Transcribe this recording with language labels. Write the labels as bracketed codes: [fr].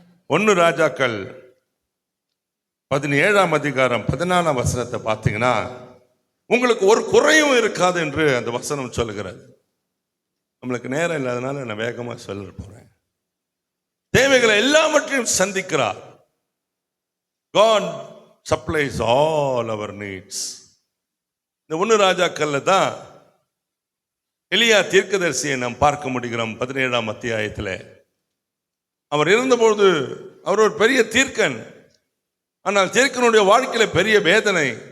[ta] 1 ராஜாக்கள் 17ஆம் அதிகாரம் 14ஆம் வசனத்தை பார்த்தீங்கன்னா, உங்களுக்கு ஒரு குறையும் இருக்காது என்று அந்த வசனம் சொல்லுகிறது. நம்மளுக்கு நேரம் இல்லாதனால நான் வேகமாக சொல்ல போறேன். தேவைகளை எல்லாவற்றையும் சந்திக்கிறார். [en] God supplies all our needs. [ta] இந்த 1 ராஜாக்கள்ல தான் எலியா தீர்க்கதரிசியை நாம் பார்க்க முடிகிறோம். 17ஆம் அத்தியாயத்தில் அவர் இருந்தபோது அவர் ஒரு பெரிய தீர்க்கன். ஆனால் தீர்க்கனுடைய வாழ்க்கையில பெரிய வேதனை.